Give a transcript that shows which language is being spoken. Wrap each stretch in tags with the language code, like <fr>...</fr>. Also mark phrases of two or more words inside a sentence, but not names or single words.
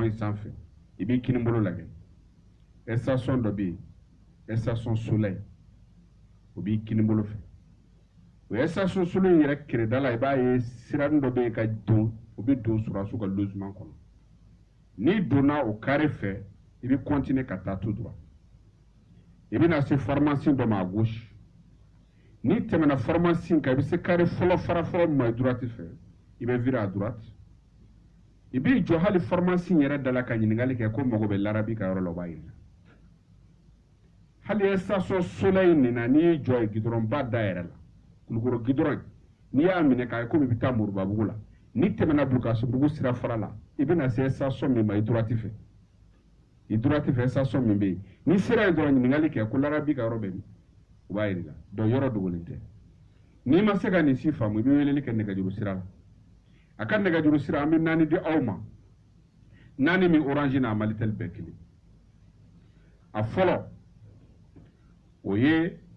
<bm>in sanfɛ i b'i kinibolo lajɛ station dɔ bɛ yen station Soleil o b'i kinibolo fɛ o station Soleil yɛrɛ kɛrɛda la i b'a ye siranin dɔ bɛ yen ka don o bɛ don Suraso ka logement kɔnɔ n'i donna o carré fɛ i bɛ continuer ka taa</bm> <fr>tout droit</fr> <bm>i bɛna se pharmacie dɔ ma</bm> <fr>à gauche</fr> <bm>n'i tɛmɛna pharmacie kan i bɛ se carré fɔlɔ fara fɔlɔ min ma droite fɛ i bɛ</bm> <fr>virer à droite</fr> <bm>i b'i jɔ hali pharmacie yɛrɛ da la ka ɲininkali kɛ ko mago bɛ Larabi ka yɔrɔ la o b'a yira hali station Soleil nin na n'i y'i jɔ yen goudron ba da yɛrɛ la Kulukoro goudron n'i y'a minɛ k'a ye komi i bɛ taa Moribabugu la ni tɛmɛna Bulukasumbugu sira fara la i bɛna se station min ma i droite fɛ station min bɛ yen ni sera yen dɔrɔn ɲininkali kɛ ko Larabi ka yɔrɔ bɛ min u b'a yir'i la donc yɔrɔ dogolen tɛ n'i ma se ka nin si faamu i bɛ weleli kɛ nɛgɛjuru sira la a ka nɛgɛjuru sira an bɛ 4 di aw ma 4 min Orange n'a Malitel bɛɛ kelen a fɔlɔ o ye</bm>